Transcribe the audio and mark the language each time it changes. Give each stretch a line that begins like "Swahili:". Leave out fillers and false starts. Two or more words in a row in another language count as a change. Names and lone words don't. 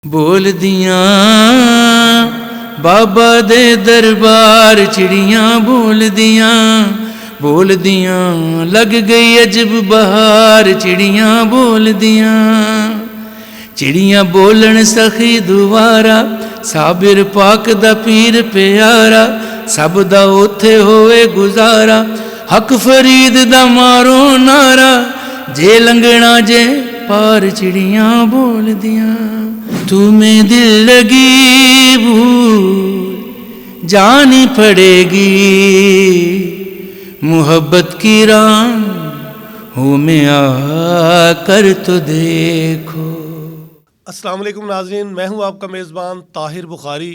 Punjabi: بول دیاں بابا دے دربار چڑیاں بول دیاں لگ گئی عجب بہار چڑیاں بول دیاں چڑیاں بولن سخی دوارا صابر پاک دا پیر پیارا سب دا اوتھے ہوئے گزارا حق فرید دا مارو نارا جے لنگنا جے پار چڑیاں بول دیاں
Urdu: تمہیں دل لگی بھول جانی پڑے گی محبت کی راہوں میں آ کر تو دیکھو۔ السلام علیکم ناظرین، میں ہوں آپ کا میزبان طاہر بخاری۔